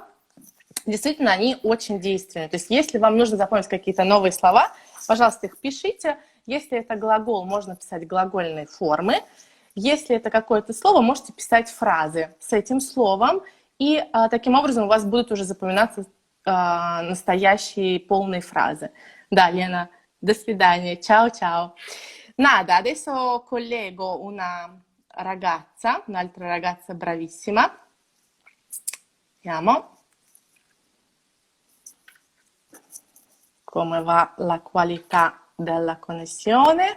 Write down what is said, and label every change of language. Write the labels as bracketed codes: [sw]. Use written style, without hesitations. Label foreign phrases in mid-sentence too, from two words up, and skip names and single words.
[ru] Действительно, они очень действенны. То есть если вам нужно запомнить какие-то новые слова, пожалуйста, их пишите. Если это глагол, можно писать глагольные формы. Если это какое-то слово, можете писать фразы с этим словом. И таким образом у вас будут уже запоминаться настоящие полные фразы. Да, Лена, до свидания. [it] Ciao. Nada, adesso collego una ragazza, un'altra ragazza bravissima. Vediamo come va la qualità della connessione.